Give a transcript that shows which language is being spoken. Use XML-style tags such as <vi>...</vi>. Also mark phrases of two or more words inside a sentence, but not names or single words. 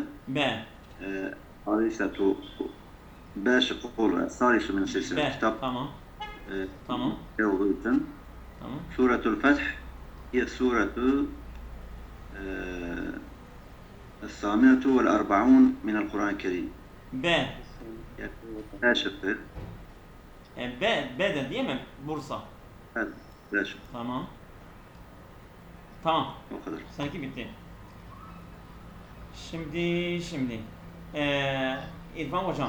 <tr>B. ثالثة B şıkkı olur.</tr> <ar>الثالث من سلسلة الكتاب.</ar> <tr>Tamam. Tamam. olduğu için. Tamam.</tr> <ar>Suretul Feth هي سورة الثامنة والأربعون من القرآن الكريم.</ar> <tr>B. B şıkkı. B de değil mi? Bursa. Evet. B şıkkı. Tamam. Tamam. O kadar. Sanki bitti. Şimdi İrfan hocam.</tr>